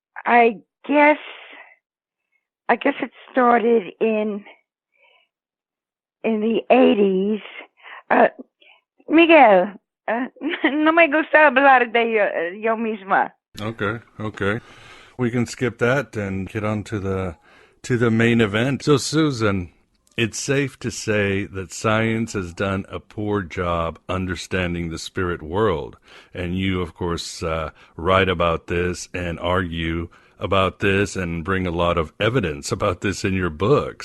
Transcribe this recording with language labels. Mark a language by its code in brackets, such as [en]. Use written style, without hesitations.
[en] I guess it started in the 80s. [es] Miguel, no me gusta hablar de yo misma. [en] Okay. We can skip that and get on to the main event. So, Susan, it's safe to say that science has done a poor job understanding the spirit world. And you, of course, write about this and argue about this and bring a lot of evidence about this in your book.